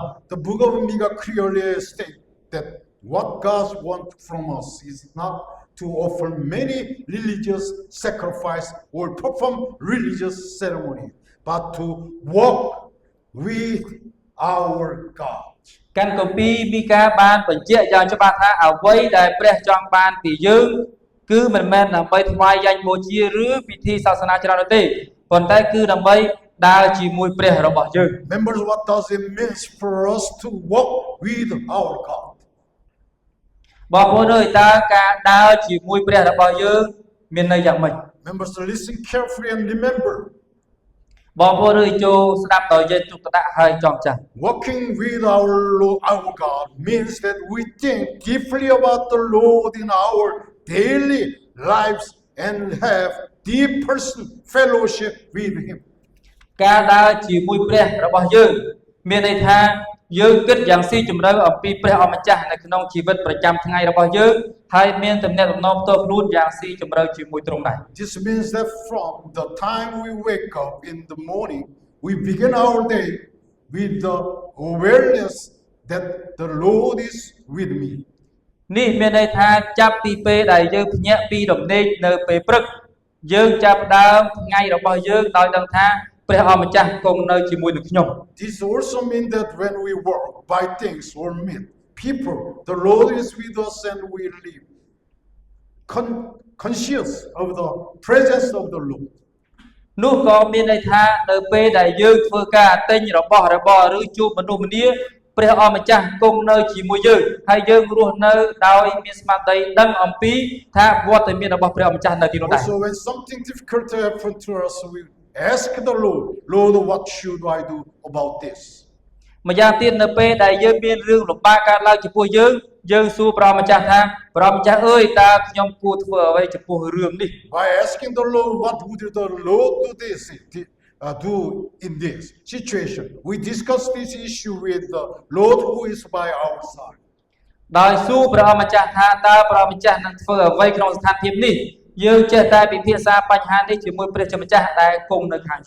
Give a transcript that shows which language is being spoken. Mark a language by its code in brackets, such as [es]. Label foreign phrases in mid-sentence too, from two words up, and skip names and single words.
[en] The book of Micah clearly states that what God wants from us is not to offer many religious sacrifices or perform religious ceremonies, but to walk with our God. [km] កាន់កាពីមីកាបានបញ្ជាក់យ៉ាងច្បាស់ថាអ្វីដែលព្រះចង់បានពីយើងគឺមិនមែនដើម្បីថ្វាយយ៉ាញ់បូជាឬពិធីសាសនាច្រើននោះទេប៉ុន្តែគឺដើម្បីដើរជាមួយព្រះរបស់យើង [en] Members, what does it mean for us to walk with our God? [km] បងប្អូនអើយតើការដើរជាមួយព្រះរបស់យើងមានន័យយ៉ាងម៉េច [en] Members, listen carefully and remember. [km] បងប្អូនអើយចូលស្ដាប់ដោយយកទុកដាក់ហើយចងចាំ [en] Walking with our God means that we think deeply about the Lord in our daily lives and have deep personal fellowship with Him. [km] ការដើរជាមួយព្រះរបស់យើងមានន័យថាយើងគិតយ៉ាងស៊ីជម្រៅអំពីព្រះអម្ចាស់នៅក្នុងជីវិតប្រចាំថ្ងៃរបស់យើងហើយមានទំនាក់ទំនងផ្ទាល់ខ្លួនយ៉ាងស៊ីជម្រៅជាមួយទ្រង់ដែរ [en] This means that from the time we wake up in the morning, we begin our day with the awareness that the Lord is with me. [km] នេះមានន័យថាចាប់ពីពេលដែលយើងភ្ញាក់ពីរំលែកនៅពេលព្រឹកយើងចាប់ផ្ដើមថ្ងៃរបស់យើងដោយដឹងថាព្រះអម្ចាស់គង់នៅជាមួយនឹងខ្ញុំ [en] This also means that when we work, buy things or meet people, the Lord is with us and we live conscious of the presence of the Lord. [km] នោះក៏មានន័យថានៅពេលដែលយើងធ្វើការទិញរបស់របរឬជួបមនុស្សម្នាព្រះអម្ចាស់គង់នៅជាមួយយើងហើយយើងរស់នៅដោយមានស្មារតីដឹងអំពីថាវត្តមានរបស់ព្រះអម្ចាស់នៅទីនោះដែរ [en] Also, when something difficult happens to us, we ask the Lord, Lord, what should I do about this? [km] ម្យ៉ាងទៀតនៅពេលដែលយើងមានរឿងលំបាកកើតឡើងចំពោះយើងសួរព្រះអម្ចាស់ថាព្រះអម្ចាស់អើយតើខ្ញុំគួរធ្វើអ្វីចំពោះរឿងនេះ [en] By asking the Lord, what would the Lord do in this situation? We discuss this issue with the Lord who is by our side. [km] ដោយសួរព្រះអង្គម្ចាស់ថាតើព្រះអង្គម្ចាស់នឹងធ្វើអ្វីក្នុងស្ថានភាពនេះយើងចេះតែពិភាក្សាបញ្ហានេះជាមួយព្រះជាម្ចាស់ដែលគង់នៅខាងយើង